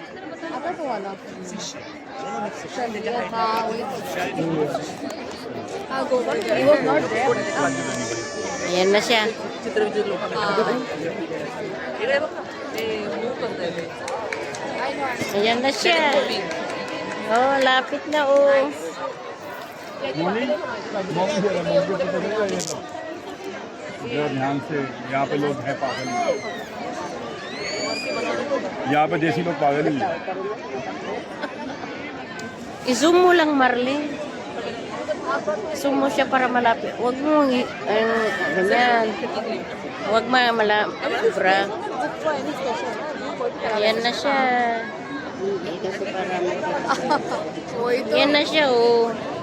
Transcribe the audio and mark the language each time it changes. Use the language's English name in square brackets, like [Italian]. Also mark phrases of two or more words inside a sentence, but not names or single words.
[Filipino] Ayan na siya. Ayan na siya. Oh, lapit na, oh. [Hindi] ध्यान से यहाँ पे लोग हैं पागल यहाँ पे देसी लोग पागल ही हैं। [Filipino] I-zoom mo lang, Marlene. Zoom mo siya para malapit. Huwag mo, ganyan. Huwag malapit. Ayan na siya. Ayan na siya, oh.